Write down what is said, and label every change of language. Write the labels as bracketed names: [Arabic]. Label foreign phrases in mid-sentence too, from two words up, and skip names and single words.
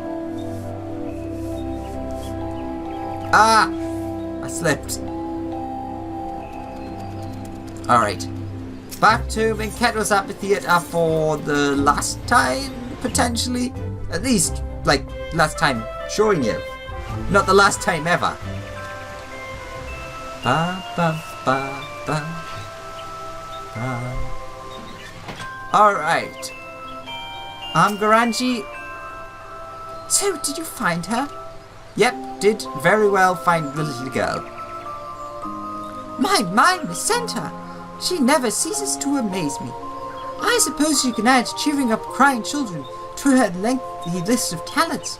[English] Ah! I slipped. Alright. Back to Minketo's Amphitheater for the last time, potentially. At least, like, last time showing you. Not the last time ever. Ba, ba, ba, ba, ba. Alright. Garanji. So, did you find her? Yep, did very well find the little girl. My, Miss Santa. She never ceases to amaze me. I suppose you can add cheering up crying children to her lengthy list of talents.